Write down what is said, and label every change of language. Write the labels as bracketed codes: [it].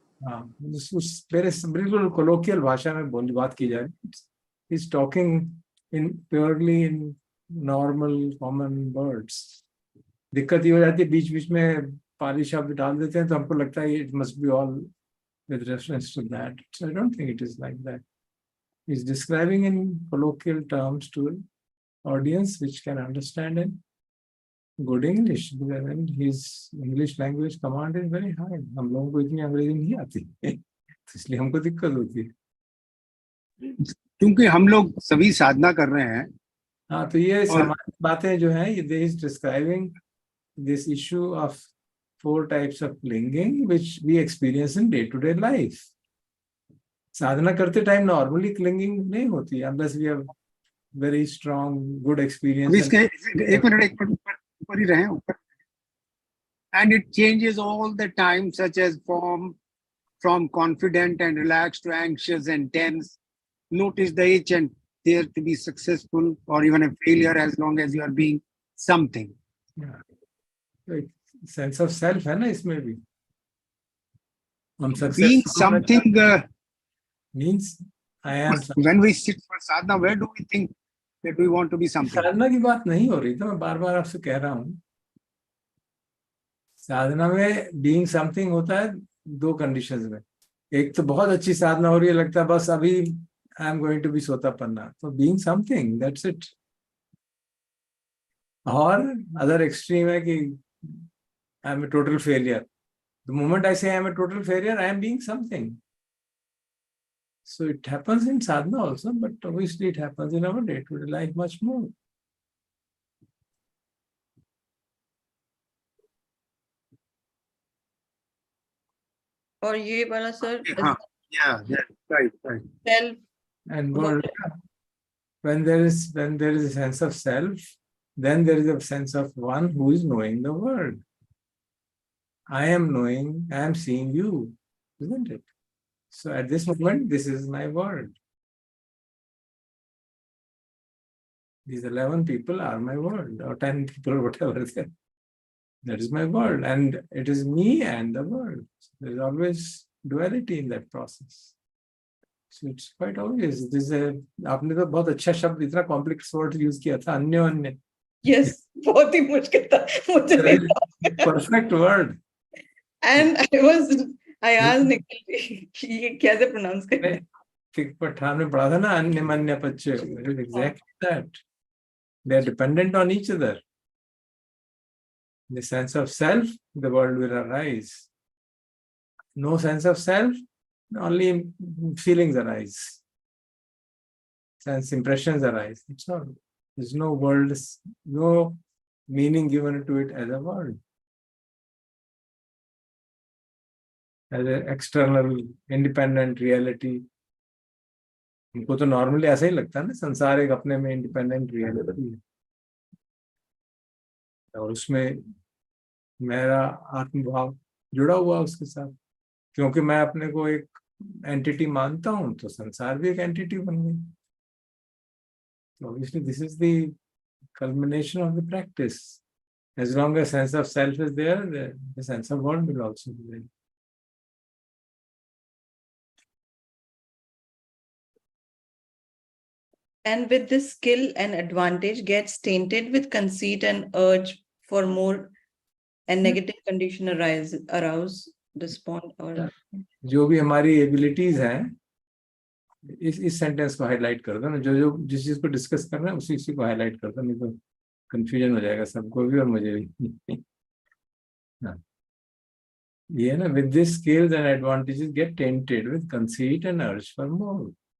[hi] हाँ, उस मेरे बिल्कुल कोलोकियल भाषा में बात की जाए, [en] Is talking in purely in normal common words. [hi] दिक्कत ये हो जाती है बीच बीच में पाली शब्द डाल देते हैं तो हमको लगता है [en] It must be all with reference to that. So I don't think it is like that. He's describing in colloquial terms to an audience which can understand in good English. And his English language command is very high. [hi] हम लोगों को इतनी अंग्रेजी नहीं आती तो इसलिए हमको दिक्कत होती है। क्योंकि हम लोग सभी साधना कर रहे हैं। हाँ, तो ये सामान्य बातें जो हैं, ये [en] is describing this issue of 4 types of clinging which we experience in day-to-day life. [hi] साधना करते टाइम नॉर्मली क्लिंगिंग नहीं होती [en] unless we have very strong good experience. [hi] इसके एक मिनट ऊपर ही रहे ऊपर। [en] And it changes all the time, such as from confident and relaxed to anxious and tense. Notice the itch and there to be successful or even a failure as long as you are being something. Yeah. Like, sense of self [hi] है ना इसमें भी। हम [en] Being something means I am when we sit for sadhana, where do we think that we want to be something? [hi] साधना की बात नहीं हो रही, तो मैं बार बार आपसे कह रहा हूँ, साधना में बीइंग समथिंग होता है 2 कंडीशंस में। एक तो बहुत अच्छी साधना हो रही है, लगता है बस अभी [en] I am going to be [hi] सोतापन्ना, तो बीइंग समथिंग, [en] That's it. [hi] और अदर एक्सट्रीम है कि [en] I am a total failure. The moment I say I am a total failure, I am being something. So it happens in sadhana also, but obviously it happens in our day-to-day life much more. [hi] और ये वाला sir, [en] Yeah, right. self And when there is a sense of self, then there is a sense of one who is knowing the world. I am knowing, I am seeing you, isn't it? So at this moment, this is my world. These 11 people are my world, or 10 people, or whatever. That is my world, and it is me and the world. There is always duality in that process. So it's quite obvious. This is [hi] आपने तो बहुत अच्छा शब्द, इतना complex word use किया था, अन्य अन्य। [en] Yes, [hi] बहुत ही मुश्किल था मुझे। [en] Perfect word. And I asked Nikhil [hi] कि ये कैसे [en] pronounce करें? [hi] पठान में पढ़ा था ना, अन्य मन्य पच्चे। [en] It is exactly that. They are dependent on each other. In the sense of self, the world will arise. No sense of self, only feelings arise. Sense impressions arise. That's all. There's no world, no meaning given to it as a world. As an external, independent reality. [hi] हमको तो normally ऐसा ही लगता है ना, संसार एक अपने में इंडिपेंडेंट रियलिटी है और उसमें मेरा आत्मभाव जुड़ा हुआ उसके साथ, क्योंकि मैं अपने को एक एंटिटी मानता हूं तो संसार भी एक एंटिटी बन गई. [en] So obviously this is the culmination of the practice. As long as sense of self is there, the sense of world will also be there. And with this, skill and advantage gets tainted with conceit and urge for more, and negative condition arouse despond or [hi] जो भी हमारी abilities हैं, इस sentence को highlight कर दो ना. जो जो जिस चीज को डिस्कस कर रहे हैं उसी को हाईलाइट कर दो, नहीं तो कंफ्यूजन हो जाएगा सबको भी और मुझे भी. हाँ, ये है ना, [en] With this skills and advantages get tainted with conceit and urge for more.